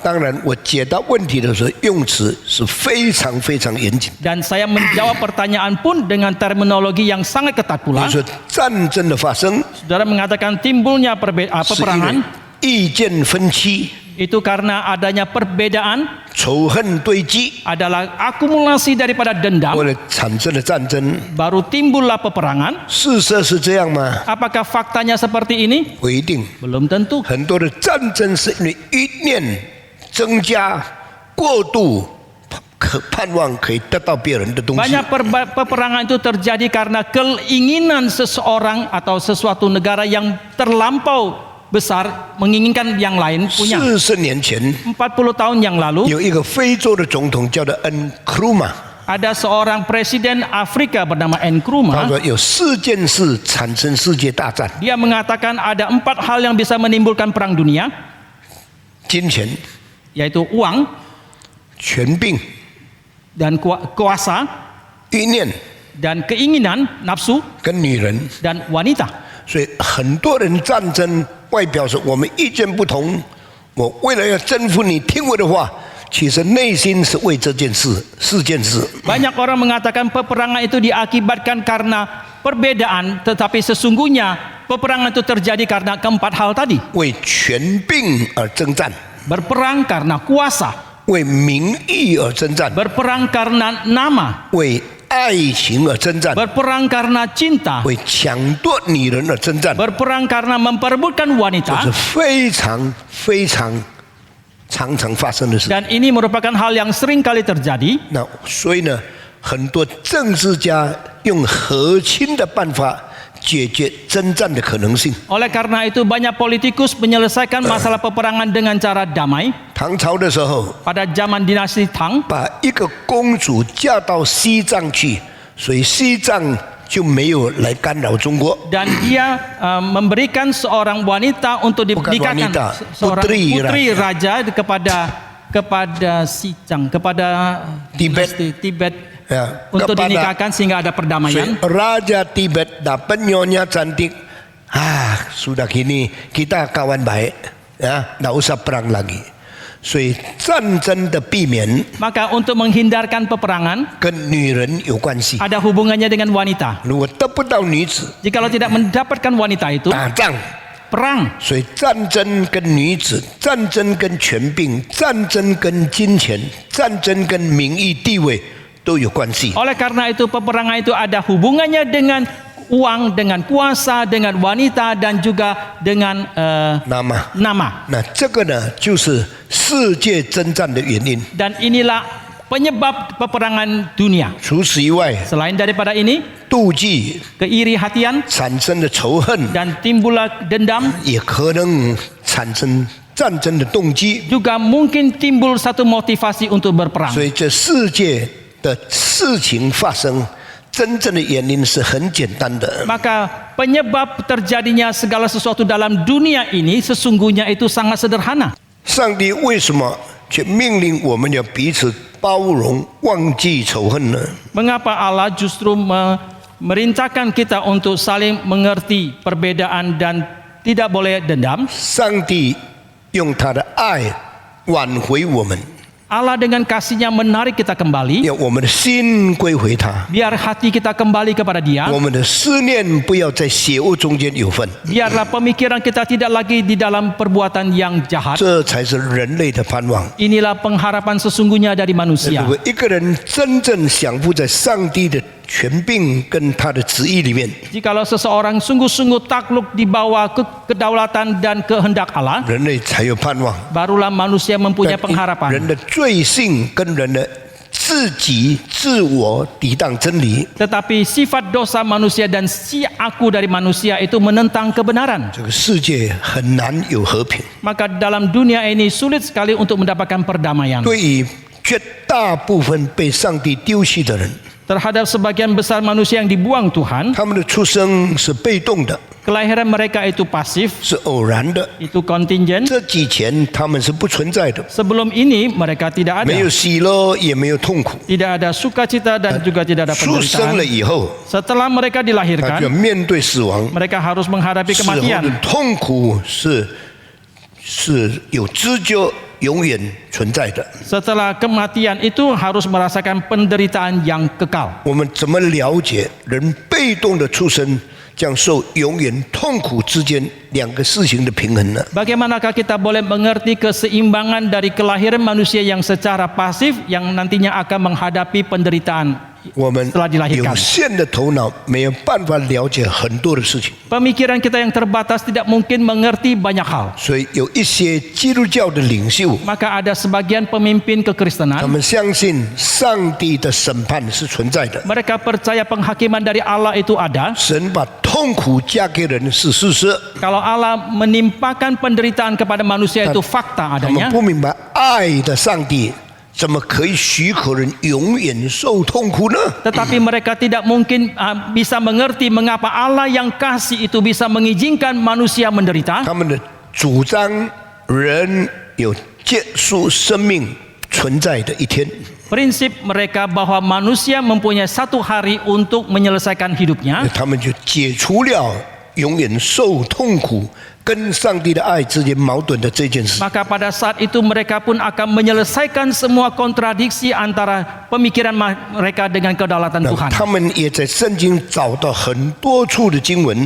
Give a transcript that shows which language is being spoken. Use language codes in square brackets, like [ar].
[zh] 当然，我解答问题的时候用词是非常非常严谨。 [id] Dan saya menjawab pertanyaan pun dengan terminologi yang sangat ketat [zh] 比如 [id] pula. [zh] 说战争的发生 [id] Saudara mengatakan timbulnya [zh] 是因为 [id] peperangan [zh] 意见分歧、 [id] itu karena adanya perbedaan, [zh] 仇恨堆积， [id] adalah akumulasi daripada [zh] 后 [id] dendam, [zh] 来产生了战争。 [id] baru timbullah peperangan. [zh] 事实是这样吗？ [id] Apakah faktanya seperti ini? [zh] 不一定。 [id] Belum tentu. [zh] 很多的战争是因为一念增加过度，可盼望可以得到别人的东西。 [id] Banyak peperangan itu terjadi karena keinginan seseorang atau sesuatu negara yang terlampau besar menginginkan yang lain punya. [zh] 40年前， [id] 40 tahun yang lalu [zh] 有一个非洲的总统叫做恩克鲁玛， [id] ada seorang presiden Afrika bernama [zh] 他 [id] Nkrumah. [zh] 说有4件事产生世界大战： [id] Dia mengatakan ada 4 hal yang bisa menimbulkan perang dunia, [zh] 金钱、 [id] yaitu uang [zh] 权柄、 [id] dan kuasa [zh] 意念 [id] dan keinginan, nafsu [zh] 跟女人。 [id] dan wanita. [zh] 所以很多人战争外表是我们意见不同，我为了要征服你，听我的话，其实内心是为这件事、4件事。 [id] Banyak orang mengatakan peperangan itu diakibatkan karena perbedaan, tetapi sesungguhnya peperangan itu terjadi karena 4 hal tadi. [zh] 为权柄而征战， [id] Berperang karena kuasa, [zh] 为名义而征战， [id] berperang karena nama, [zh] 为爱爱情而征战， [id] berperang karena cinta, [zh] 为抢夺女人而征战， [id] berperang karena memperebutkan [zh] 这 [id] wanita. [zh] 是非常非常常常发生的事。 [id] Dan ini merupakan hal yang sering kali terjadi. [zh] 那所以呢，很多政治家用和亲的办法解决征战的可能性。 [id] Oleh karena itu banyak politikus menyelesaikan masalah peperangan dengan cara damai. [zh] 唐朝的时候， [id] Pada zaman dinasti Tang, [zh] 把一个公主嫁到西藏去，所以西藏就没有来干扰中国。 [id] dan dia memberikan seorang wanita untuk Bukan dinikahkan wanita, seorang putri putri raja kepada Xinjiang, kepada Tibet. dinasti Tibet Ya, untuk kepada- dinikahkan sehingga ada [zh] 所以 [id] perdamaian. Raja Tibet dapat nyonya cantik. Sudah gini kita kawan baik, ya, nggak usah perang lagi. [zh] 所以战争的避免 [id] Maka untuk menghindarkan peperangan [zh] 跟女人有关系。 [id] ada hubungannya dengan wanita. [zh] 如果得不到女子， [id] Jikalau tidak mendapatkan wanita itu, [zh] 打仗。 [id] perang. [zh] 所以战争跟女子、战争跟权柄、战争跟金钱、战争跟名誉地位都有关系。 [id] Oleh karena itu peperangan itu ada hubungannya dengan uang, dengan kuasa, dengan wanita dan juga dengan [zh] 那么， [id] nama. [zh] 那这个呢，就是世界征战的原因。 [id] Dan inilah penyebab peperangan dunia. [zh] 除此以外， [id] Selain daripada ini, [zh] 妒忌 [id] keiri hatian [zh] 产生的仇恨， [id] dan timbullah dendam, [zh] 也可能产生战争的动机。 [id] juga mungkin timbul satu motivasi untuk berperang. [zh] 所以，这世界的事情发生，真正的原因是很简单的。 [id] Maka penyebab terjadinya segala sesuatu dalam dunia ini sesungguhnya itu sangat sederhana. [zh] 上帝为什么却命令我们要彼此包容、忘记仇恨呢？ [id] Mengapa Allah justru merintahkan kita untuk saling mengerti perbedaan dan tidak boleh dendam? [zh] 上帝用他的爱挽回我们， [id] Allah dengan kasih-Nya menarik kita kembali, [zh] 要我们的心归回他， [id] biar hati kita kembali kepada Dia. [zh] 我们的思念不要在邪恶中间有份， [id] Biarlah pemikiran kita tidak lagi di dalam perbuatan yang jahat. [zh] 这才是人类的盼望。 [id] Inilah pengharapan sesungguhnya dari [zh] 如 [id] manusia. [zh] 果一个人真正降服在上帝的权柄跟他的旨意里面， [id] Jikalau seseorang sungguh-sungguh takluk di bawah kedaulatan dan kehendak Allah, [zh] 人类才有盼望。 [id] barulah manusia mempunyai [zh] 人 [id] pengharapan. [zh] 的罪性跟人的自己自我抵挡真理， [id] Tetapi sifat dosa manusia dan si aku dari manusia itu menentang kebenaran. [zh] 这个世界很难有和平。 [id] Maka dalam dunia ini sulit sekali untuk mendapatkan perdamaian. [zh] 对于绝大部分被上帝丢弃的人， [id] Terhadap sebagian besar manusia yang dibuang Tuhan, [zh] 他们的出生是被动的， [id] kelahiran mereka itu pasif, [zh] 是偶然的。 [id] itu kontingent. [zh] 这几前他们是不存在的， [id] Sebelum ini mereka tidak [zh] 没有 [id] ada. [zh] 喜乐，也没有痛苦。 [id] Tidak ada sukacita dan juga tidak ada [zh] 出生了 [id] penderitaan. [zh] 以后， [id] Setelah mereka [zh] 他就要 [id] dilahirkan, [zh] 面对死亡。 [id] mereka harus menghadapi [zh] 死后的 [id] kematian. [zh] 痛苦是有知觉永远存在的。 [id] Setelah kematian itu harus merasakan penderitaan yang kekal. [zh] 我们怎么了解人被动的出生将受永远痛苦之间两个事情的平衡呢？ [id] Bagaimanakah kita boleh mengerti keseimbangan dari kelahiran manusia yang secara pasif yang nantinya akan menghadapi penderitaan [zh] 我们 [id] setelah [zh] 有 [id] dilahirkan? [zh] 限的头脑没有办法了解很多的事情， [id] Pemikiran kita yang terbatas tidak mungkin mengerti banyak hal. [zh] 所以有一些基督教的领袖， [id] Maka ada sebagian pemimpin [zh] 他 [id] kekristenan, [zh] 们相信上帝的审判是存在的， [id] mereka percaya penghakiman dari Allah itu ada. [zh] 神把痛苦加给人是事实， [id] Kalau Allah menimpakan penderitaan kepada manusia itu fakta [zh] 他们 [id] adanya. [zh] 不明白爱的上帝怎么可以许可人永远受痛苦呢？ [id] Tetapi mereka tidak mungkin bisa mengerti mengapa Allah yang kasih itu bisa mengizinkan manusia menderita. [zh] 他们的主张人有结束生命存在的一天， [id] Prinsip mereka bahwa manusia mempunyai satu hari untuk menyelesaikan hidupnya. [zh] 他们就解除了永远受痛苦跟上帝的爱之间矛盾的这件事。 [id] Maka pada saat itu mereka pun akan menyelesaikan semua kontradiksi antara pemikiran mereka dengan kedaulatan [zh] 那 [id] Tuhan. [zh] 他们也在圣经找到很多处的经文，